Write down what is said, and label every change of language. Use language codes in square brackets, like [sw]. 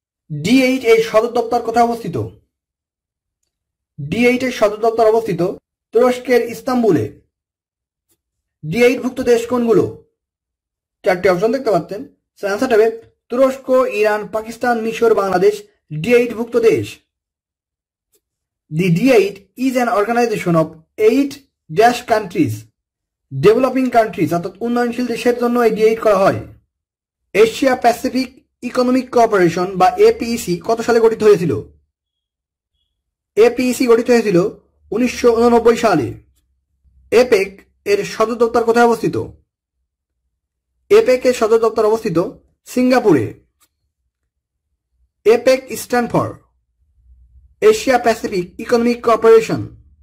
[bn] D8 এর সদর দপ্তর কোথায় অবস্থিত? D8 এর সদর দপ্তর অবস্থিত তুরস্কের ইস্তাম্বুলে। D8 ভুক্ত দেশ কোনগুলো? চারটি অপশন দেখতে পাচ্ছেন। অ্যান্সার হবে তুরস্ক, ইরান, পাকিস্তান, মিশর, বাংলাদেশ D8 ভুক্ত দেশ। [en] The D8 is an organization of 8 dash countries, developing countries, [bn] অর্থাৎ উন্নয়নশীল দেশের জন্য এই D8 করা হয়। এশিয়া প্যাসিফিক ইকোনমিক কোঅপারেশন বা APEC কত সালে গঠিত হয়েছিল? APEC গঠিত হয়েছিল 1989 সালে। এপেক এর সদর দপ্তর কোথায় অবস্থিত? এপেক এর সদর দপ্তর অবস্থিত সিঙ্গাপুরে। [en] APEC stand for Asia Pacific economic cooperation.